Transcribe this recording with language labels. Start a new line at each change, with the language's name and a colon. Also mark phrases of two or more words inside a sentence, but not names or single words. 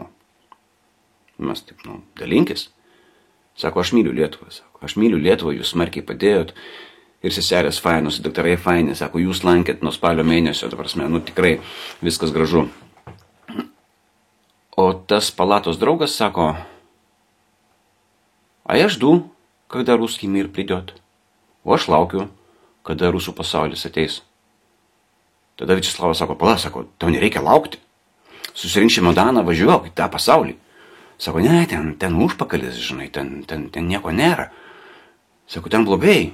Lithuanian: Mes taip, dalinkis. Sako, aš myliu Lietuvą. Sako, aš myliu Lietuvą, jūs smarkiai padėjot. Ir seselės fainos, daktarai faini. Sako, jūs lankėt nuo spalio mėnesio, tikrai viskas gražu. O tas palatos draugas sako,
Russian: а я жду, когда русский мир придет.
Lithuanian: O aš laukiu, kada rusų pasaulis ateis. Tada Viačeslavas sako, pala, sako, tau nereikia laukti. Susirink čemodaną, važiuok į tą pasaulį. Sako, ne, ten užpakalis, žinai, ten nieko nėra. Sako, ten blogai.